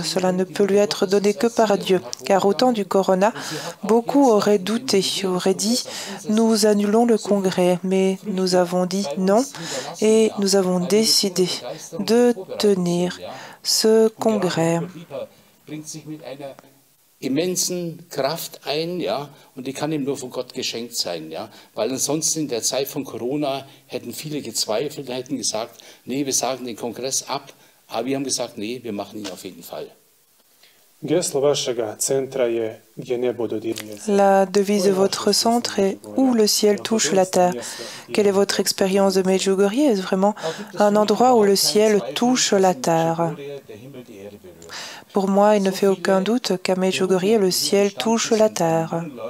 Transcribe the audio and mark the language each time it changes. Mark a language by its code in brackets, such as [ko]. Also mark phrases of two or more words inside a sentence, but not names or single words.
[fr] Cela ne peut lui être donné que par Dieu, car au temps du corona, beaucoup auraient douté, auraient dit « nous annulons le congrès », mais nous avons dit non et nous avons décidé de tenir ce congrès. [de] Immensen Kraft ein, ja, und die kann ihm nur von Gott geschenkt sein, ja, weil ansonsten in der Zeit von Corona hätten viele gezweifelt, hätten gesagt, nee, wir sagen den Kongress ab, aber wir haben gesagt, nee, wir machen ihn auf jeden Fall. [fr] La devise de votre centre est « Où le ciel touche la terre ». Quelle est votre expérience de Medjugorje? Est-ce vraiment un endroit où le ciel touche la terre? Pour moi, il ne fait aucun doute qu'à Medjugorje, le ciel touche la terre.